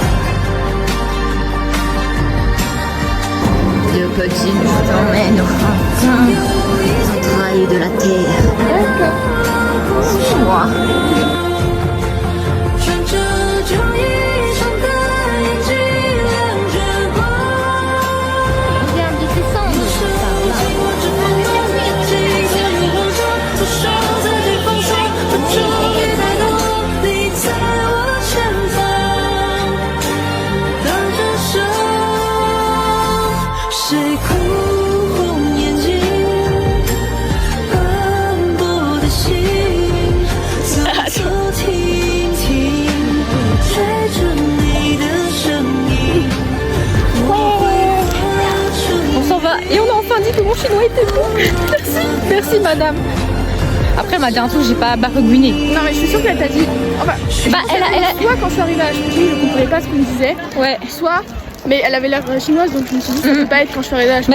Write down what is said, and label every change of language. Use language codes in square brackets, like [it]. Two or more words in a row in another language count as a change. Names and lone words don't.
[fr] Le petit nous emmène au Entrailles de la terre. Suis-moi. [zh] 穿着旧衣裳的眼睛亮着光。 [fr] Regarde, il descend. [zh] 经过这么多年，记忆在你口中，不说自己放手，不注意太多，你在我前方，挡着手，谁哭红眼睛，斑驳的心，走走停停，追着你的身影，我会发出。 [fr] On s'en va et on a enfin dit que mon chinois était bon. Merci, merci madame. Après elle m'a dit un truc, j'ai pas baragouiné. Non, mais je suis sûre qu'elle t'a dit. Enfin, Bah elle a... soit quand je suis arrivée à Chantilly, je comprenais pas ce qu'on me disait. Ouais. Soit, mais elle avait l'air chinoise, donc je me suis dit, ça peut pas être quand je suis arrivée à